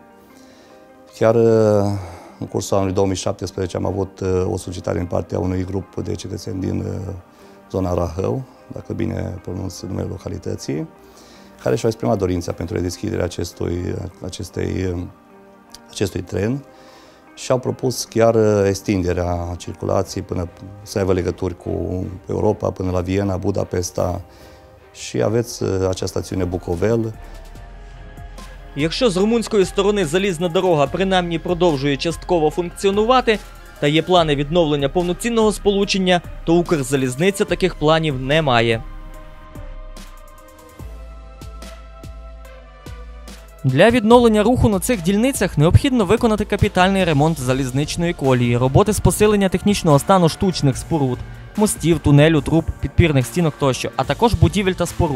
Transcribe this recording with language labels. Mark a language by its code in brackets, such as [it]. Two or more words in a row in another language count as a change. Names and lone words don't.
[ro] Chiar în cursul anului 2017 am avut o solicitare din partea unui grup de cetățeni din zona Rahău, dacă bine pronunț numele localității, care și-au exprimat dorința pentru redeschiderea acestui tren și au propus chiar extinderea circulației până să aibă legături cu Europa, până la Viena, Budapesta, și aveți această stațiune Bucovel. [uk] Якщо з румунської сторони залізна дорога принаймні продовжує частково функціонувати та є плани відновлення повноцінного сполучення, то Укрзалізниця таких планів не має. Для відновлення руху на цих дільницях необхідно виконати капітальний ремонт залізничної колії, роботи з посилення технічного стану штучних споруд, мостів, тунелю, труб, підпірних стінок тощо, а також будівель та споруд.